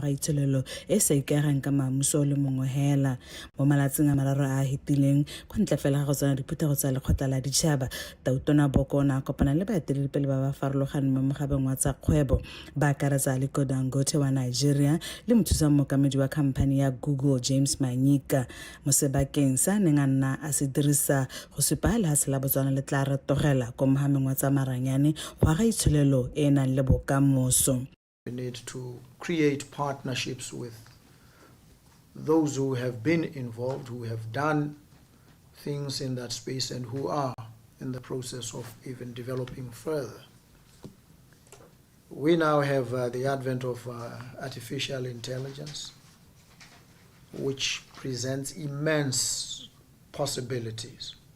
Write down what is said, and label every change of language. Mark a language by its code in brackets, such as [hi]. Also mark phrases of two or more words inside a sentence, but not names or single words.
[tn] aga itsholelo e sa ikagang ka maamuso le mongwe hela mo malatsing a mararo a hetileng kwa ntle fela ga go tsena diphuthego tsa lekgotla la ditšhaba tautona Boko na kopana le baeteledipele ba ba farologaneng mo mogabeng wa tsa kgwebo ba akaretsa Aliko Dangote wa Nigeria le mothusa mookamedi wa khamphani ya Google James Manyika mo sebakeng sa neng a nna a se dirisa go supa lehatshe la Botswana le tla retogela ko mohameng wa tsa maranyane go aga itsholelo e nang le bokamoso. [en] We need to create partnerships with those who have been involved, who have done things in that space and who are in the process of even developing further. We now have the advent of artificial intelligence, which presents immense possibilities.